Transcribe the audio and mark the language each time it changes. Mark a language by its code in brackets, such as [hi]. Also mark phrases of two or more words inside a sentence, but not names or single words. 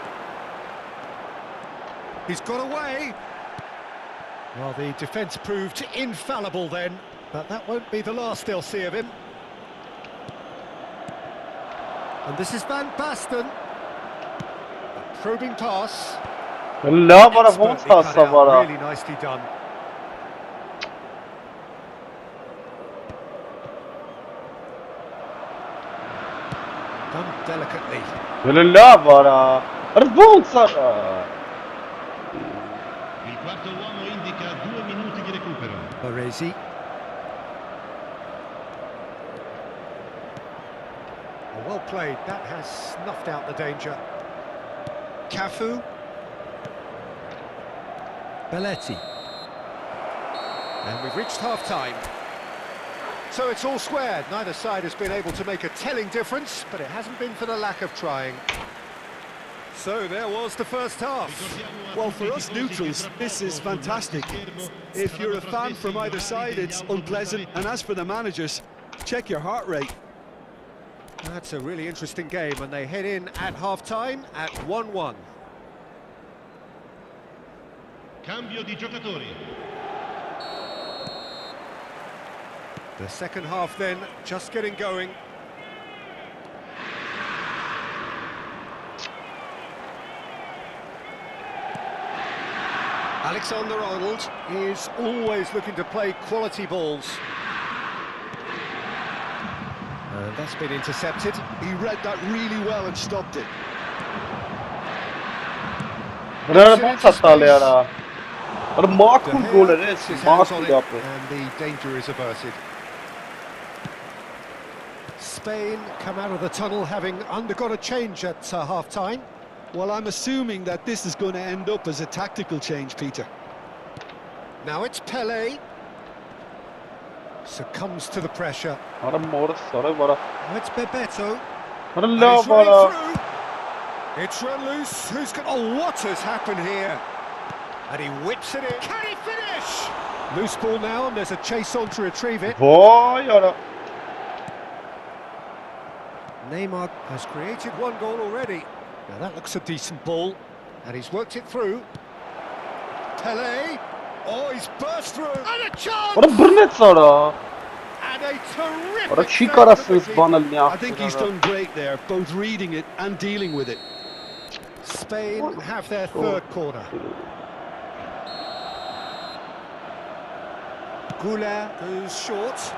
[en] He's got away. Well, the defence proved infallible then, but that won't be the last they'll see of him. And this is Van Basten. A probing pass. [hy] Լավ արա ոնց [en] Expertly cut [hy] հասավ [en] out, [hy] արա։ [en] really nicely done. Done delicately. [hy] Լավ արա։ Արա ոնց արա։ [it] Il quarto uomo indica 2 minuti di recupero. [en] Baresi. Well played, that has snuffed out the danger. Cafu. Belletti. And we've reached half-time. So it's all squared. Neither side has been able to make a telling difference, but it hasn't been for the lack of trying. So there was the first half. Well, for us neutrals, this is fantastic. If you're a fan from either side, it's unpleasant. And as for the managers, check your heart rate. That's a really interesting game, and they head in at half-time at 1-1. [it] Cambio di giocatori. [en] The second half then, just getting going. Alexander-Arnold is always looking to play quality balls. And that's been intercepted. He read that really well and stopped it. [hy] Արա ոնց է տալի արա։ Արա [en] De [hy] մաքուր գոլ [en] Gea [hy] էր էս, [en] puts his hands on [hy] մաքուր [en] it, [hy] ապը։ [en] and the danger is averted. Spain come out of the tunnel having undergone a change at half-time. Well, I'm assuming that this is going to end up as a tactical change, Peter. Now it's Pelé. Succumbs to the pressure. [hy] Արա մորս, արա վարա։ [en] Now it's Bebeto. [hy] Արա [en] And [hy] լավ [en] it's running [hy] արա։ [en] through. It's run loose. Who's got? Oh, what has happened here? And he whips it in. Can he finish? Loose ball now, and there's a chase on to retrieve it. [hy] Վայ արա։ [en] Neymar has created one goal already. Now that looks a decent ball, and he's worked it through. Pelé. Oh, he's burst through. And a chance. [hy] Արա բռնեց արա։ [en] And a terrific. [hy] Արա չի [en] save [hy] կարա [en] from the [hy] սենց [en] keeper. [hy] բանել մի [en] I think he's done great there, both reading it and dealing with it. Spain have their third corner. Goulet goes short.